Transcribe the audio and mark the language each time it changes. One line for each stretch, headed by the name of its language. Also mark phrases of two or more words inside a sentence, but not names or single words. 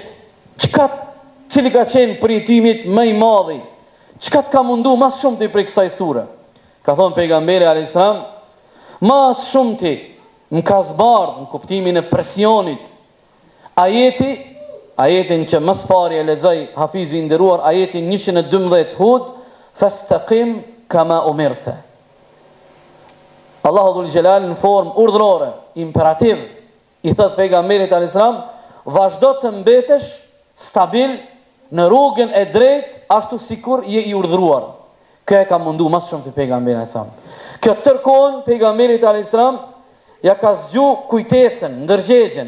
Albanian: Cili ka qenë përjetimit më i madhi? Çka të ka mundu mas shumë ti për kësaj sure? Ka thonë pejgamberi
Arabic: عليه السلام,
Albanian: mas shumë ti më ka zbardh në kuptimin e presionit ajetin që më së pari e lexoj hafizi i nderuar, ajetin 112 Hud,
Arabic: فاستقم كما أمرت.
Albanian: Allahu
Arabic: ذو الجلال
Albanian: në formë urdhërore, imperativ, i thot pejgamberit
Arabic: عليه السلام,
Albanian: vazhdo të mbetesh stabil në rrugën e drejtë ashtu sikur je i urdhëruar. Kjo e ka mundu më shumë te pejgamberi
Arabic: عليه السلام.
Albanian: Kjo tërkohën pejgamberit
Arabic: عليه السلام
Albanian: ja ka zgju kujtesën, ndërgjegjen.